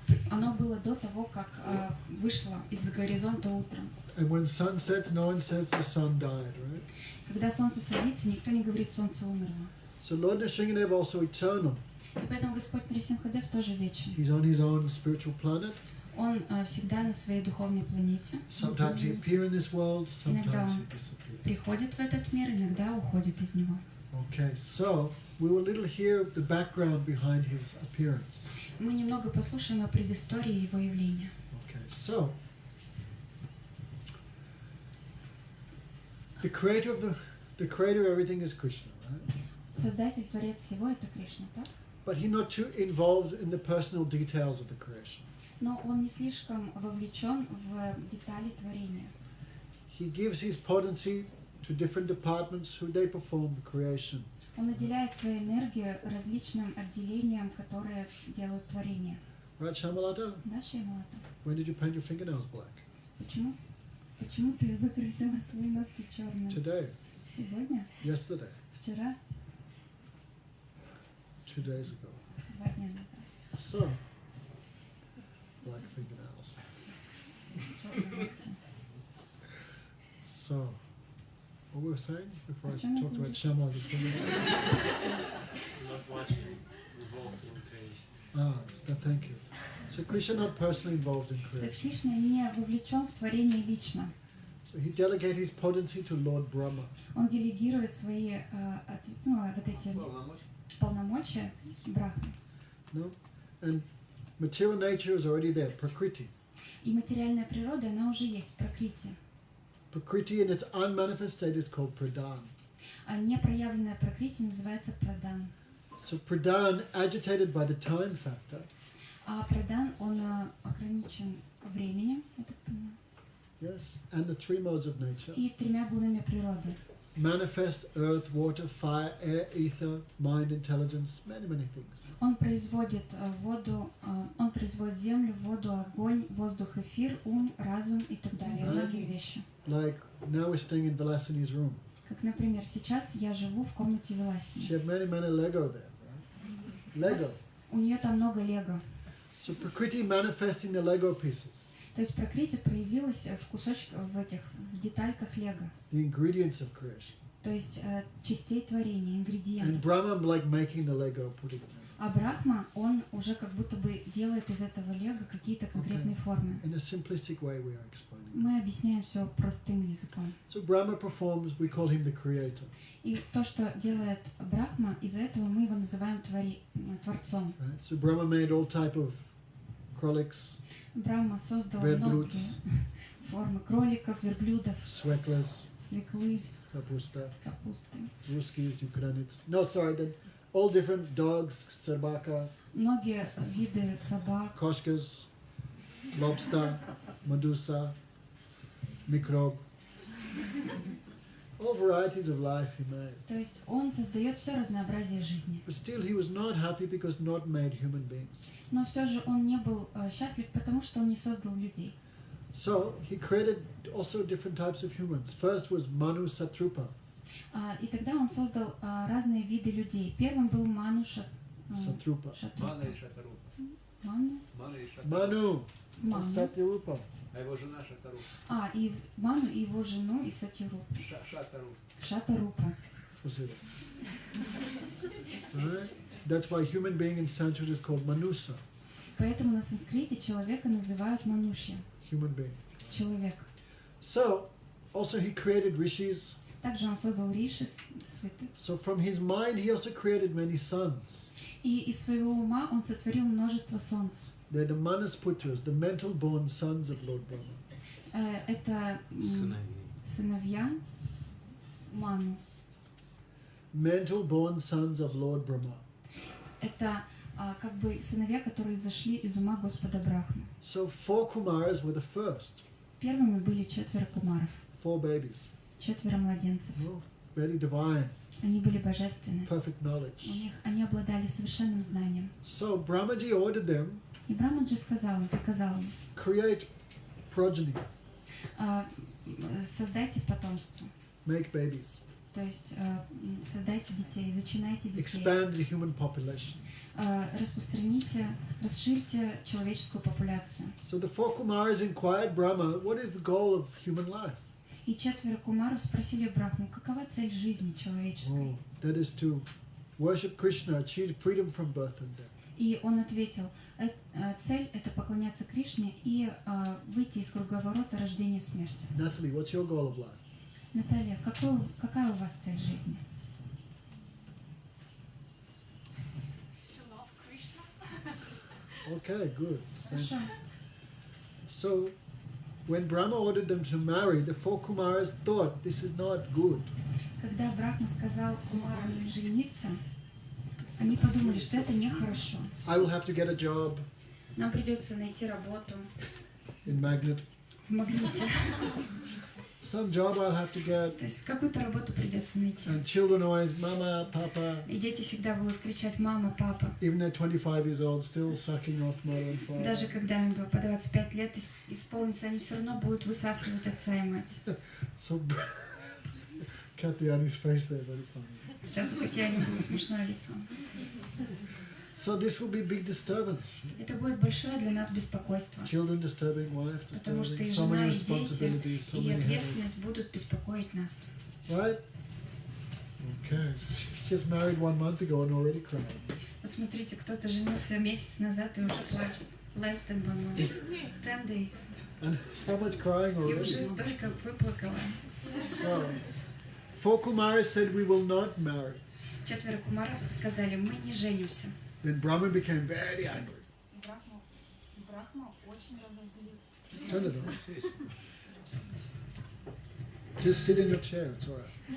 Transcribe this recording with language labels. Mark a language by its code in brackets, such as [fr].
[ru] Оно было до того, как вышло из горизонта утром. [en] And when sun sets, no one says the sun died, right? [ru] Когда солнце садится, никто не говорит, солнце умерло. [en] So Lord Nrsimhadev also eternal. [ru] И поэтому Господь Нрисимхадев тоже вечен. [en] He's on his own spiritual planet. [ru] Он всегда на своей духовной планете. [en] Sometimes he appears in this world, [ru] Иногда [en] sometimes [ru] он [en] he disappears. [ru] приходит в этот мир, иногда уходит из него. [en] Okay, so we will little hear the background behind his appearance. [ru] Мы немного послушаем о предыстории его явления. [en] Okay, so the creator of everything is Krishna, right? [ru] Создатель, творец всего — это Кришна, так? [en] But he's not too involved in the personal details of the creation. [ru] Но он не слишком вовлечен в детали творения. [en] He gives his potency to different departments who they perform the creation. [ru] Он наделяет своей энергией различным отделениям, которые делают творение. [en] Right, Shamalata? [ru] Да, Шаймалата? [en] When did you paint your fingernails black? [ru] Почему? Почему ты выкрасила свои ногти черным? [en] Today. [ru] Сегодня? [en] Yesterday. [ru] Вчера? [en] 2 days ago. [ru] 2 дня назад. [en] So, black fingernails. [ru] Черные ногти. [en] So, what were we saying before I Arjuna, talked about please. Shamalata's fingernails? Not watching involved in creation. Thank you. So Krishna not personally involved in [ru] То есть [en] creation. [ru] Кришна не вовлечен в творение лично. [en] So he delegated his potency to Lord Brahma. [ru] Он делегирует свои вот эти полномочия Брахме. [en] No? And material nature is already there, Prakriti. [ru] И материальная природа, она уже есть, Пракрити. [en] Prakriti in its unmanifest state is called Pradhan. [ru] А непроявленная Пракрити называется Прадан. [en] So Pradhan, agitated by the time factor, [ru] А Прадан, он ограничен временем, я так понимаю. [en] yeah, yes, and the three modes of nature. [ru] и 3 гунами природы. [en] Manifest earth, water, fire, air, ether, mind, intelligence, many things. [ru] Он производит воду, он производит землю, воду, огонь, воздух, эфир, ум, разум и так далее. Многие вещи. [en] Like now we're staying in Vilasini's room. [ru] Как, например, сейчас я живу в комнате Виласини. [en] She had many Lego there, right? Lego. [ru] У нее там много лего. [en] So Prakriti manifesting the Lego pieces. [ru] То есть Пракрити проявилась в кусочках, в детальках лего. [en] The ingredients of creation. [ru] То есть частей творения, ингредиентов. [en] And Brahma like making the Lego, putting it in. [ru] А Брахма, он уже как будто бы делает из этого лего какие-то конкретные формы. [en] In a simplistic way we are explaining. [ru] Мы объясняем все простым языком. [en] So Brahma performs, we call him the creator. [ru] И то, что делает Брахма, из-за этого мы его называем Творцом. [en] Right? So Brahma made all type of кроликс, [ru] Брахма создал многие формы кроликов, верблюдов, свеклы, капусты, русские, украинцы. [en] No, sorry, then all different dogs, собака, [ru] многие виды собак, кошкас, lobster, медуза, микроб. [en] All varieties of life he made. [ru] То есть он создает все разнообразие жизни. [en] But still he was not happy because not made human beings. [ru] Но все же он не был счастлив, потому что он не создал людей. [en] So he created also different types of humans. First was Manu Satrupa. [ru] И тогда он создал разные виды людей. Первым был Ману [en] Satrupa. [ru] Мана и Шатарупа. Ману? [en] Manu Satrupa. [ru] А его жена Шатарупа. И Ману, и его жену, и Сатирупу. Шатарупа. Шатарупа. [en] Right? That's why human being in Sanskrit is called Manusa. [ru] Поэтому на санскрите человека называют Манушья. [en] Human being. [ru] Человек. [en] So, also he created rishis. [ru] Также он создал риши, святых. [en] So from his mind he also created many sons. [ru] И из своего ума он сотворил множество солнц. [en] They're the Manasputras, the mental born sons of Lord Brahma. [ru] Это сыновья Ману. [en] Mental born sons of Lord Brahma. [ru] Это как бы сыновья, которые зашли из ума Господа Брахмы. [en] So 4 Kumaras were the first. [ru] Первыми были 4 кумаров. [en] 4 babies. [ru] 4 младенцев. [en] Oh, very divine. [ru] Они были божественны. [en] Perfect knowledge. [ru] Они обладали совершенным знанием. [en] So Brahmaji ordered them. [ru] И Брахмаджи приказал им. [en] Create progeny. [ru] Создайте потомство. [en] Make babies. [ru] То есть создайте детей, зачинайте детей. [en] Expand the human population. [ru] Распространите, расширьте человеческую популяцию. [en] So the 4 Kumaras inquired Brahma, what is the goal of human life? [ru] И 4 кумаров спросили Брахму, какова цель жизни человеческой? [en] That is to worship Krishna, achieve freedom from birth and death. [ru] И он ответил, цель это поклоняться Кришне и выйти из круговорота рождения и смерти. [en] Natalie, what's your goal of life? [ru] Наталья, какая у вас цель жизни? [en] Okay, good. [ru] Хорошо. [en] So, when Brahma ordered them to marry, the 4 Kumaras thought this is not good. [ru] Когда Брахма сказал кумарам жениться, они подумали, что это нехорошо. [en] I will have to get a job [ru] Нам придется найти работу [en] in Magnet. [ru] в Магните. [en] Some job I'll have to get. [ru] То есть какую-то работу придется найти. [en] And children always, Mama, Papa. [ru] И дети всегда будут кричать «мама, папа». [en] Even they're 25 years old, still sucking off mother and father. [ru] Даже когда им по 25 лет исполнится, они все равно будут высасывать отца и мать. [en] So, Katyani's face there, very funny. [ru] Сейчас у Катяни было смешное лицо. [en] So this will be big disturbance. [ru] Это будет большое для нас беспокойство. [en] Children disturbing, wife [ru] Потому что [en] disturbing, [ru] и [en] so [ru] жена, [en] many [ru] и дети, [en] responsibilities, so [ru] и [en] many headaches. [ru] ответственность будут беспокоить нас. [en] Right? Okay. She just married 1 month ago and already crying. [ru] Вот смотрите, кто-то женился месяц назад и уже плачет. [en] Less than 1 month. 10 days. And so much crying [ru] И [en] already. [ru] уже столько выплакала. [en] Oh. 4 Kumaras said we will not marry. 4 кумаров сказали, мы не женимся. Then Brahma became very angry. [ru] Брахма очень разозлил. [en] Turn it on. Just sit in your chair, it's alright.